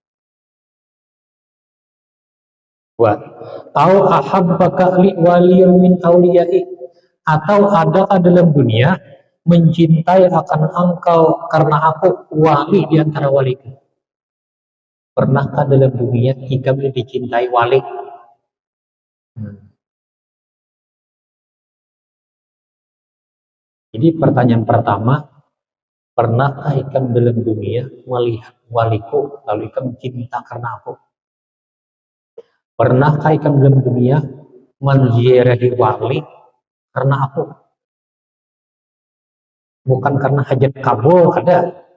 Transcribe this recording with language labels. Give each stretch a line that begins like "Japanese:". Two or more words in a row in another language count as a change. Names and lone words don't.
Arabic: وأو أحبك لي ولي من أوليائي,
Indonesian: atau adakah dalam dunia mencintai akan engkau karena aku wali di antara waliku? Pernahkah dalam dunia jika dicintai wali? Jadi pertanyaan pertama,
Banjar: pernahkah ikam dalam dunia melihat waliku lalu ikam cinta karena aku? Pernahkah ikam dalam dunia menziarahi wali karena aku?
Indonesian: Bukan karena hajat kabul ada.